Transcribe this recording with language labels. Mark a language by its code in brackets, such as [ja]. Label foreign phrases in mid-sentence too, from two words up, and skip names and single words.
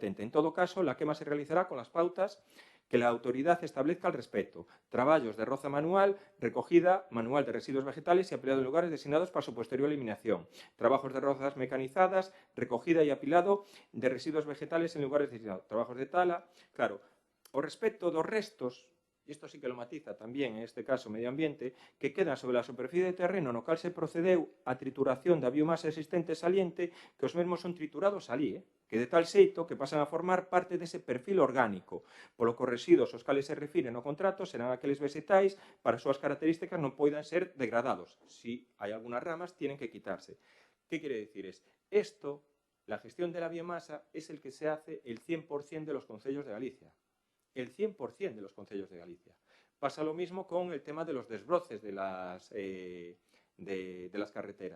[es] En todo caso, la quema se realizará con las pautas que la autoridad establezca al respecto. Traballos de roza manual, recogida manual de residuos vegetales y apilado en lugares designados para su posterior eliminación. Trabajos de rozas mecanizadas, recogida y apilado de residuos vegetales en lugares designados. Trabajos de tala. [gl] Claro, o respecto dos restos, e isto sí que lo matiza tamén, en este caso, medio ambiente, que quedan sobre a superficie de terreno no cal se procedeu a trituración da biomasa existente saliente, que os mesmos son triturados alí, que de tal xeito que pasan a formar parte dese perfil orgánico, polo que os residuos aos cales se refiren no contrato serán aqueles vegetais para as súas características non poidan ser degradados. Si hai algunhas ramas, [es] tienen que quitarse. ¿Qué quiere decir? Esto, la gestión de la biomasa, es el que se hace el 100% de los concellos de Galicia. El 100% de los concellos de Galicia. Pasa lo mismo con el tema de los desbroces de las carreteras.